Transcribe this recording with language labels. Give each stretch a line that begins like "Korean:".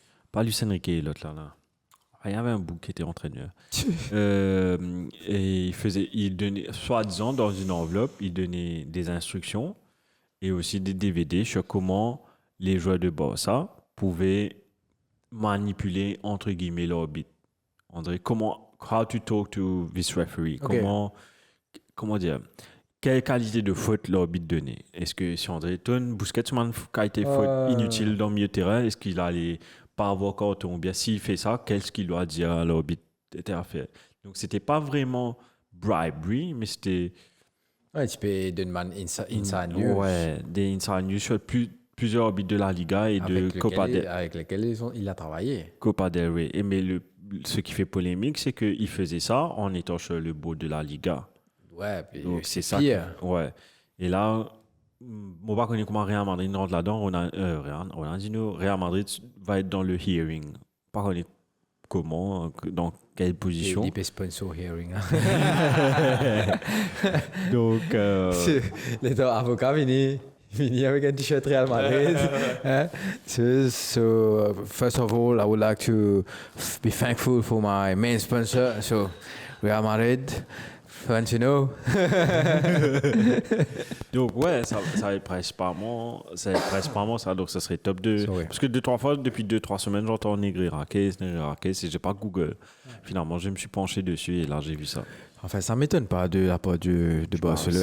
French: Pas Luis Enrique, l'autre là. Il y avait un bout qui était entraîneur. Et il donnait, soi-disant, dans une enveloppe, il donnait des instructions et aussi des DVD sur comment les joueurs de Barça pouvaient manipuler, entre guillemets, l'arbitre.
English: André, how to talk to this referee. Ok.
French: Comment dire, quelle qualité de faute l'arbitre donnait? Est-ce que si André Ton Busquets a été faute inutile dans le milieu de terrain, est-ce qu'il allait pas avoir carton? Ou bien s'il fait ça, qu'est-ce qu'il doit dire à l'arbitre à faire? Donc c'était pas vraiment bribery, mais c'était Ouais, tu peux donner inside news. ouais, des inside news sur plusieurs arbitres de la Liga et de avec lesquels il a travaillé. Copa del Rey. Mais ce qui fait polémique, c'est qu'il faisait ça en étant sur le board de la Liga. Ouais, puis Donc c'est ça. pire. Ouais. Et là, on va connaître comment Real Madrid rentre là-dedans. Real Madrid va être dans le hearing. Pas connaître comment, dans quelle position. Il peut
English: sponsor hearing.
French: Donc, Les avocats viennent avec un t-shirt Real Madrid.
English: So, first of all, I would like to be thankful for my main sponsor, so Real Madrid. Fun to know.
French: donc ouais, ça va être principalement ça, donc ça serait top 2.
English: Sorry.
French: Parce que 2-3 fois, depuis 2-3 semaines, j'entends Negreira, et j'ai pas Google. Finalement, je me suis penché dessus et là, j'ai vu ça. Enfin, ça m'étonne pas de la part de Barcelone.